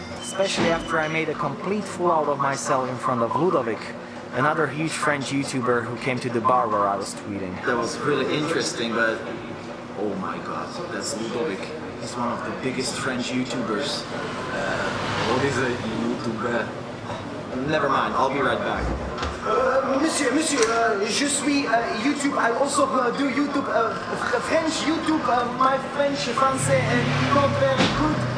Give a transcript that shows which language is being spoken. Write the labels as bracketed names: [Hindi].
[English] Especially after I made a complete fool out of myself in front of Ludovic, another huge French YouTuber who came to the bar where I was tweeting. That was really interesting, but oh my god, that's Ludovic. He's one of the biggest French YouTubers. What is a YouTuber? Never mind, I'll be right back. [French] Monsieur, je suis YouTube. [English] I also do YouTube, French YouTube. My French, français, not very good.